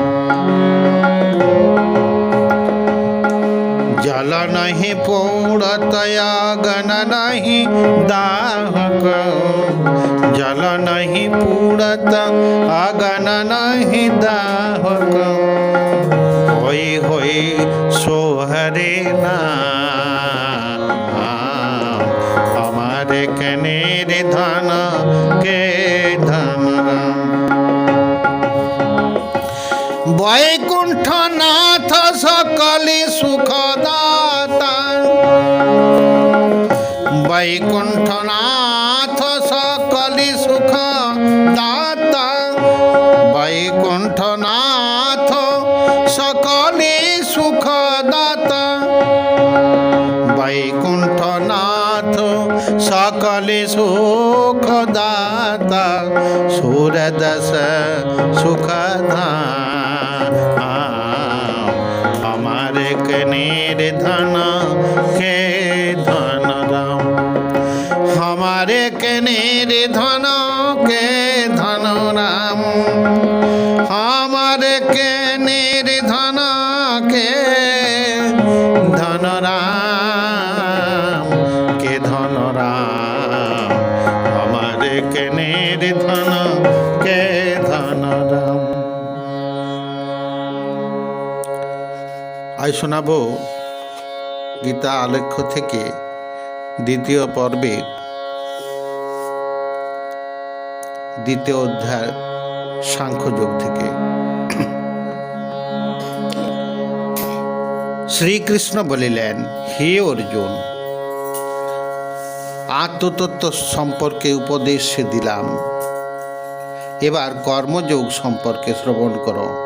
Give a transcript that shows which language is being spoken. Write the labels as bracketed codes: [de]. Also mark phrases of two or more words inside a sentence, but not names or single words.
[hi] जल नहीं पौड़त अगन नहीं दाहक जल नहीं पूड़त अगन नहीं दाहक होई होई सोहरे नाम हमारे के निर्धन के धन राम। वैकुंठनाथ सकली सुखदाता वैकुंठनाथ सकली सुखदाता वैकुंठनाथ सकली सुखदाता वैकुंठनाथ सकली सुखदाता सूरदस सुखधाम हमारे के निर्धन के धन राम हमारे के निर्धन के धन राम हमारे के निर्धन के धन राम के धन राम हमारे के निर्धन के धन राम। [bn] आज শোনাবো গীতা আলেখ্য থেকে দ্বিতীয় পর্বের দ্বিতীয় অধ্যায় সাংখ্যযোগ থেকে। শ্রীকৃষ্ণ বলিলেন, হে অর্জুন, আত্মতত্ত্ব সম্পর্কে উপদেশ দিলাম, এবার কর্মযোগ সম্পর্কে শ্রবণ করো।